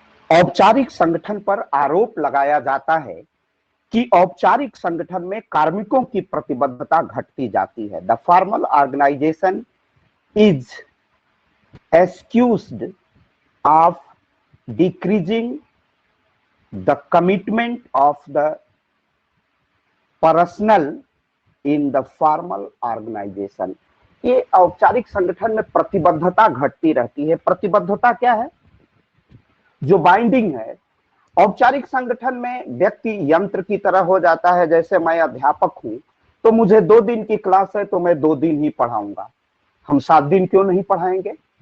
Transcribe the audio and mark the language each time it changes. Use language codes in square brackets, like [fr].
[hi] औपचारिक संगठन पर आरोप लगाया जाता है कि औपचारिक संगठन में कार्मिकों की प्रतिबद्धता घटती जाती है। [en] The formal organization is accused of decreasing the commitment of the personnel in the formal organization। [hi] ये औपचारिक संगठन में प्रतिबद्धता घटती रहती है। प्रतिबद्धता क्या है? जो बाइंडिंग है। औपचारिक संगठन में व्यक्ति यंत्र की तरह हो जाता है। जैसे मैं अध्यापक हूं तो मुझे 2 दिन की क्लास है तो मैं 2 दिन ही पढ़ाऊंगा, हम 7 दिन क्यों नहीं पढ़ाएंगे?